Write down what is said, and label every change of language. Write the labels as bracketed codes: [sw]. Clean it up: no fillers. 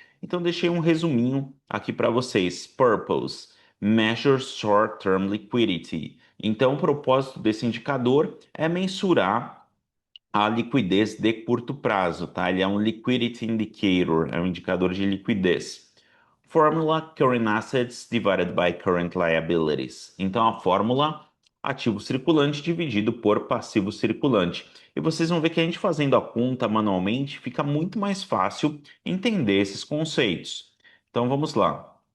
[pt] Então, deixei um resuminho aqui para vocês. [en] Purpose: Measure Short-Term Liquidity. [pt] Então, o propósito desse indicador é mensurar a liquidez de curto prazo, tá? Ele é um Liquidity Indicator, é um indicador de liquidez. [en] Fórmula: Current Assets divided by Current Liabilities. [pt] Então, a fórmula: ativo circulante dividido por passivo circulante. E vocês vão ver que a gente fazendo a conta manualmente fica muito mais fácil entender esses conceitos. Então, vamos lá.